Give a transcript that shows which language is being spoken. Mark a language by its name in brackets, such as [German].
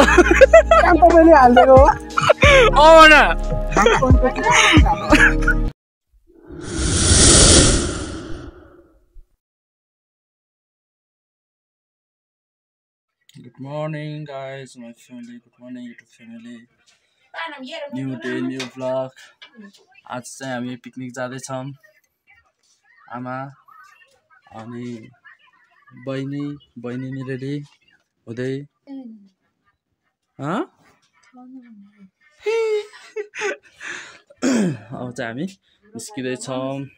[Nepali] काम तपाईँले हालिदिएको हो। [English] न Good morning guys, my family. Good morning YouTube family. New day, new vlog. [Nepali] आज चाहिँ हामी पिकनिक जाँदैछौँ। आमा अनि बहिनी नि रेडी हुँदै अब चाहिँ हामी निस्किँदैछौँ।